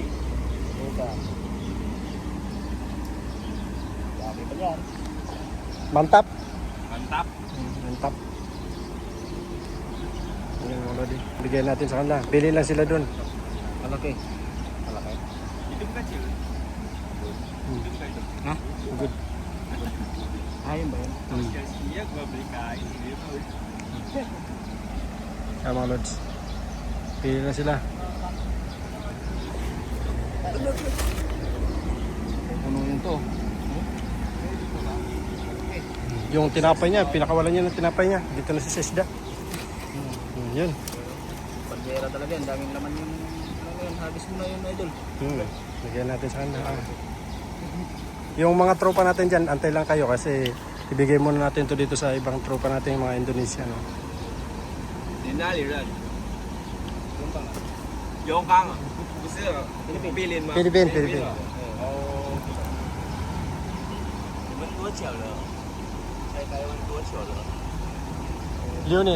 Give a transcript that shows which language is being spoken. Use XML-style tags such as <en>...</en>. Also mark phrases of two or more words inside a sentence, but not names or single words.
<tl>Pulutan. Dami pa yan.</tl> <id>Mantap. Mantap. Mantap.</id> <tl>Ayan mga lodi. Bigyan natin sa kanila. Pili lang sila doon. Malaki. Malaki.</tl> <id>Itu kecil. Itu kecil. Hah?</id> <en>Good.</en> <tl>Ayun ba yun?</tl> <id>Iya gua beli kain gitu.</id> <tl>Ayan mga lods. Pili na sila. Puno yun to. Yung tinapay niya, pinakawalan niya ng tinapay niya. Dito na si Sesda. Yun. Bandera talaga yan. Daming laman yung ano yun. Habis mo na yun idol. Bigyan natin sa kanila. Yung mga tropa natin dyan, antay lang kayo kasi ibigay muna natin to dito sa ibang tropa natin, yung mga Indonesia. No?</tl> <zh>你哪里人？永康啊？不是菲律宾吗？</zh> <en>Philippine.</en> <zh>哦。你们多久了？在台湾多久了？ Leonin.</zh>